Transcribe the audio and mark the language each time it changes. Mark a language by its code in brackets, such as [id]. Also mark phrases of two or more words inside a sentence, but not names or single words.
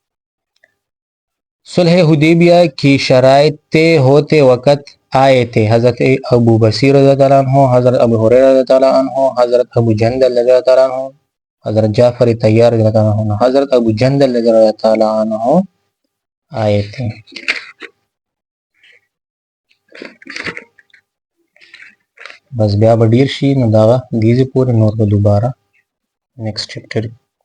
[ur] صلح حدیبیہ کی شرائط طے ہوتے وقت آئے تھے حضرت ابو بصیر [ar] رضی اللہ عنہ، [ur] حضرت ابو ہریرہ [ar] رضی اللہ عنہ، [ur] حضرت ابو جندل [ar] رضی اللہ عنہ، [ur] حضرت جعفر طیار [ar] رضی اللہ عنہ، [ur] حضرت ابو جندل [ar] رضی اللہ عنہ [ur] آئے تھے. [ps] بس بیا به ډیر شي نو دغه دیزې پورې نور به دوباره [en] next chapter